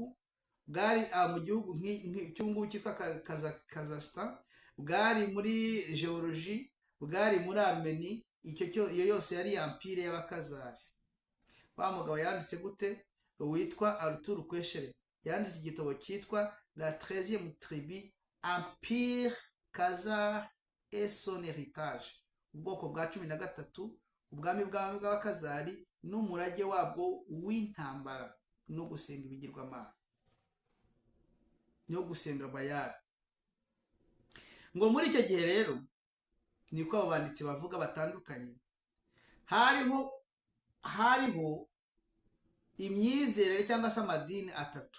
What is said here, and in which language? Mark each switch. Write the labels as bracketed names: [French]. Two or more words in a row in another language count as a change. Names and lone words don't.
[Kinyarwanda] Bwari mu gihugu cy'ubu cyitwa Kazakhstan. Bwari muri Georgie, bwari muri Armenia. Iyo yose yari empire y'abakazari. Wa mugabo yanditse gute? Witwa Arthur Koestler yanditse igitabo cyitwa la 13e tribu, Empire Khazar et son héritage, ubwoko bwa 13, ubwami bw'abakazari n'umurage wabwo w'intambara no gusenga ibigirwamana no gusenga bayali. Ngo muri icyo gihe rero niko abo banditsi bavuga batandukanye, hariho imyizerere cyangwa se amadini atatu.